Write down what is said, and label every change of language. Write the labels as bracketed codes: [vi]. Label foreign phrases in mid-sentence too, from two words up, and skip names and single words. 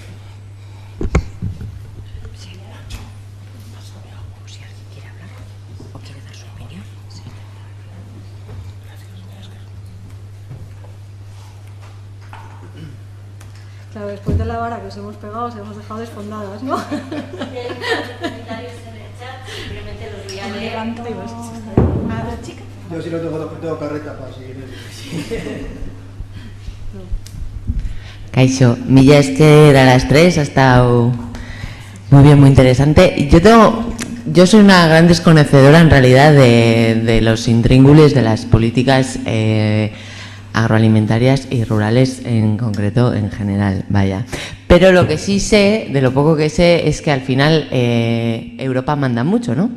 [es] Claro, después de la vara que os hemos pegado, os hemos dejado desfondadas, ¿no? Comentarios en el chat, simplemente los voy a leer. ¿Una chica? Yo sí lo tengo carreta para seguir. [eu] Kaixo, mila esker [es] a las tres, ha estado muy bien, muy interesante. Yo soy una gran desconocedora en realidad de los intríngulis de las políticas agroalimentarias y rurales en concreto, en general, vaya. Pero lo que sí sé, de lo poco que sé, es que al final Europa manda mucho, ¿no?